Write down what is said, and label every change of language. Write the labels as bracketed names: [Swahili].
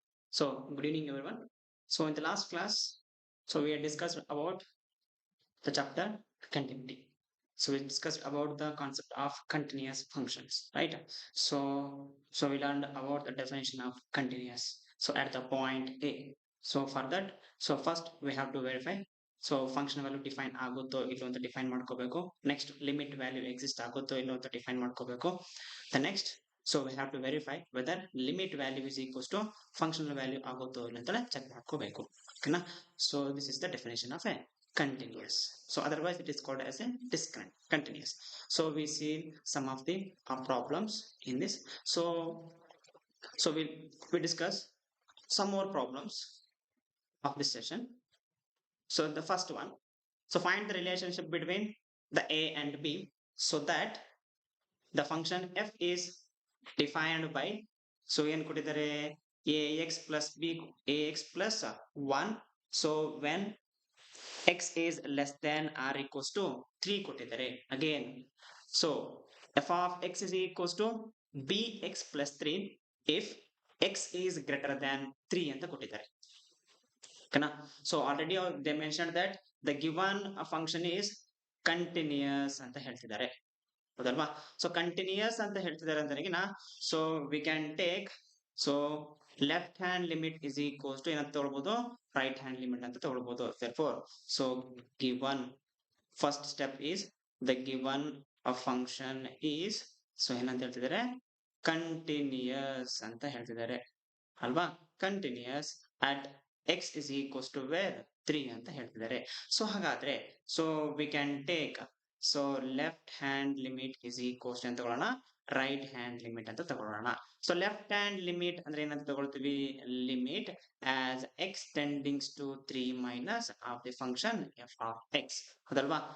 [English] So, good evening, everyone. So, in the last class, we had discussed about the chapter continuity. So, we discussed about the concept of continuous functions, right? So we learned about the definition of continuous. So, at the point A. So, for that, first we have to verify. [Kannada] So, function value define ಆಗುತ್ತೋ ಇಲ್ಲೋ ಅಂತ define ಮಾಡ್ಕೋಬೇಕು. Next limit value exist ಆಗುತ್ತೋ ಇಲ್ಲೋ ಅಂತ define ಮಾಡ್ಕೋಬೇಕು. [English] The next, we have to verify whether limit value is equals to functional value [Kannada] ಆಗುತ್ತೋ ಇಲ್ಲ ಅಂತ ಚೆಕ್ ಮಾಡ್ಕೋಬೇಕು. ಓಕೆನಾ? [English] So this is the definition of a continuous. So otherwise it is called as a discontinuous. So we see some of the problems in this. So we discuss some more problems of this session. So the first one, so find the relationship between the a and b so that the function f is defined by, so [Kannada] ಏನು ಕೊಟ್ಟಿದ್ದಾರೆ, [English] ax plus b ax plus 1. So when x is less than or equals to 3 ಕೊಟ್ಟಿದ್ದಾರೆ. Again, so f of x is equals to bx plus 3 if x is greater than 3 [Kannada] ಅಂತ ಕೊಟ್ಟಿದ್ದಾರೆ. ಓಕೆನಾ? [English] So already they mentioned that the given function is continuous [Kannada] ಅಂತ ಹೇಳ್ತಿದ್ದಾರೆ. ಹೌದಲ್ವಾ? [English] so continuous [Kannada] ಅಂತ ಹೇಳ್ತಿದ್ದಾರೆ ಅಂದ್ರೆಗಿನ, [English] so we can take, so left hand limit is equals to [Kannada] ಏನಂತ ತಗೊಳ್ಬಹುದು, [English] Right hand limit ಅಂತ ತಗೊಳ್ಬಹುದು. therefore so given first step is the given a function is, so [Kannada] ಏನಂತ ಹೇಳ್ತಿದ್ದಾರೆ, [English] continuous [Kannada] ಅಂತ ಹೇಳ್ತಿದ್ದಾರೆ ಅಲ್ವಾ? [English] continuous at x is equals to where 3 [Kannada] ಅಂತ ಹೇಳ್ತಿದ್ದಾರೆ. [English] so ಹಾಗಾದ್ರೆ so we can take, so left hand limit is equals [Kannada] ಅಂತ ತಗೊಳ್ಳೋಣ, [English] Right hand limit ಅಂತ ತಗೊಳ್ಳೋಣ. So left hand limit [Kannada] ಅಂದ್ರೆ ಏನಂತ ತಗೊಳ್ತೀವಿ, [English] Limit as x tendings to 3 minus of the function f of x. [Kannada] ಹೌದಲ್ವಾ?